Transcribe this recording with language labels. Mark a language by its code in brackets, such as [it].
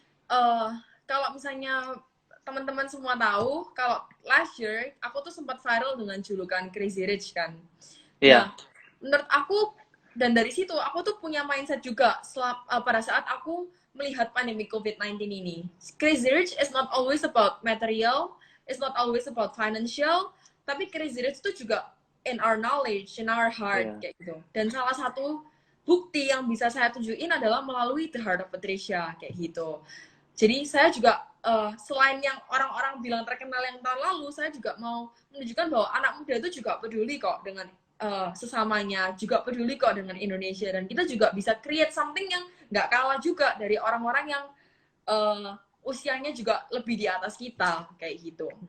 [id] uh, Kalau misalnya teman-teman semua tahu, kalau last year aku tuh sempat viral dengan julukan Crazy Rich kan. Iya, Nah, menurut aku, dan dari situ aku tuh punya mindset juga pada saat aku melihat pandemi COVID-19 ini. [en] Crazy Rich is not always about material, it's not always about financial, [id] tapi [en] Crazy Rich [id] itu juga [en] in our knowledge, in our heart, [id] kayak gitu. Dan salah satu bukti yang bisa saya tunjukin adalah melalui The Heart of Patricia, kayak gitu. Jadi saya juga selain yang orang-orang bilang terkenal yang tahun lalu, saya juga mau menunjukkan bahwa anak muda itu juga peduli kok dengan sesamanya, juga peduli kok dengan Indonesia, dan kita juga bisa [en] create something [id] yang nggak kalah juga dari orang-orang yang usianya juga lebih di atas kita, kayak gitu.